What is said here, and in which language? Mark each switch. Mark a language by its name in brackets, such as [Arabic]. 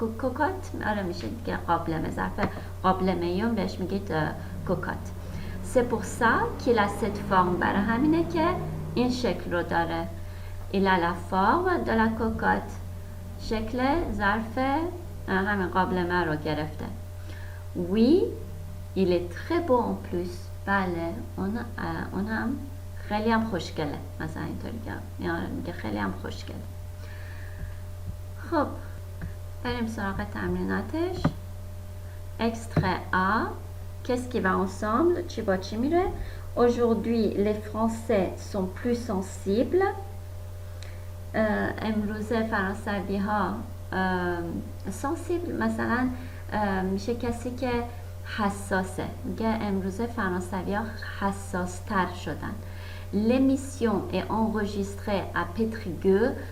[Persian] کوکات آره میشه دیگه قابلمه، ظرف قابلمه هم بهش میگید کوکات. [French] C'est pour ça qu'il a cette forme، [Persian] برای همینه که این شکل رو داره. [French] Il a la forme de la cocotte، [Persian] شکل ظرف همین قابلمه رو گرفته. [French] Oui، il est très beau en plus. [Persian] بله اون هم خیلی هم خوشگله، مثلا اینطوری میگه خیلی هم خوشگله. خب بریم سراغ تمریناتش. [French] Extrait A. Qu'est-ce qui va ensemble؟ [Persian] چی با چی میره؟ [French] Aujourd'hui les Français sont plus sensibles. [Persian] امروزه فرانسوی ها sensible مثلا میشه کسی که حساسه. میگه امروزه فرانسوی ها حساس تر شدن. [French] L'émission est enregistrée à Périgueux.